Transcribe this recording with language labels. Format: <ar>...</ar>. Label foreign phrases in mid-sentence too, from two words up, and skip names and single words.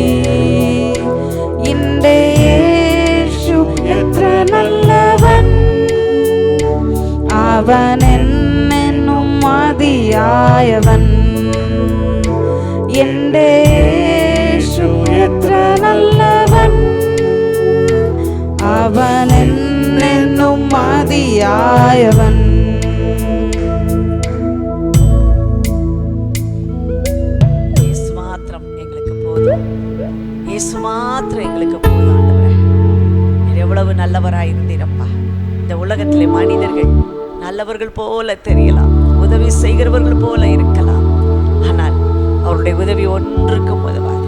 <ml>എൻ്റെ യേശു എത്ര നല്ലവൻ, അവൻ എന്നെന്നും മതിയായവൻ. എൻ്റെ യേശു എത്ര നല്ലവൻ, അവൻ എന്നെന്നും മതിയായവൻ.</ml> <ta>இயேசு மாத்திரம் எங்களுக்கு போதும், இயேசு மாத்திரம் எங்களுக்கு போதும். ஆண்டவரே, நீர் எவ்வளவு நல்லவராய் இருந்தீரப்பா. இந்த உலகத்திலே மனிதர்கள் நல்லவர்கள் போல தெரியலாம், உதவி செய்கிறவர்கள் போல இருக்கலாம், ஆனால் அவருடைய உதவி ஒன்றுக்கும் உதவாது.</ta>